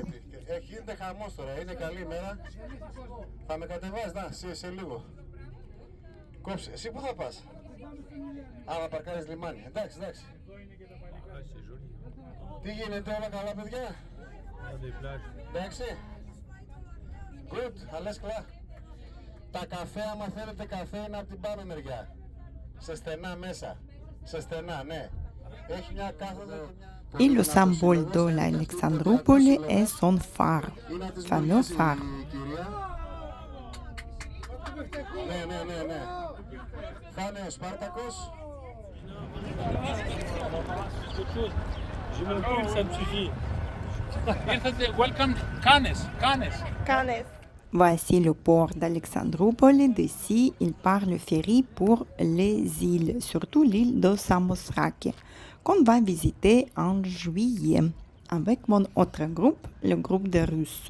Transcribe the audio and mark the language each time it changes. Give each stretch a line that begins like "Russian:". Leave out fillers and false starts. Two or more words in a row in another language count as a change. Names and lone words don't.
Greek: Γίνεται χαμός τώρα, είναι καλή ημέρα. Θα με κατεβάσεις, να, σε λίγο. Κόψε, εσύ πού θα πας? Α, να παρκάρεις λιμάνι. Εντάξει.
French: Ah, c'est joli.
Greek: Τι γίνεται, όλα καλά, παιδιά?
French: Ah, des plages.
Greek: Εντάξει. Good, αλές κλά. Τα καφέ, άμα θέλετε καφέ, είναι από την πάνω μεριά. Σε στενά μέσα. Σε στενά, ναι. Έχει μια κάθοδο και μια...
French: Et le symbole de l'Alexandroupoli est son phare, fameux phare.
Greek: Ναι. Θα είναι ο Σπάρτακος.
French: Autre chose. J'ai mon pull, ça me suffit.
English: Welcome, Cannes.
French: Voici le port d'Alexandroupoli. D'ici, il part le ferry pour les îles, surtout l'île de Samothraki, qu'on va visiter en juillet avec mon autre groupe, le groupe de Russes.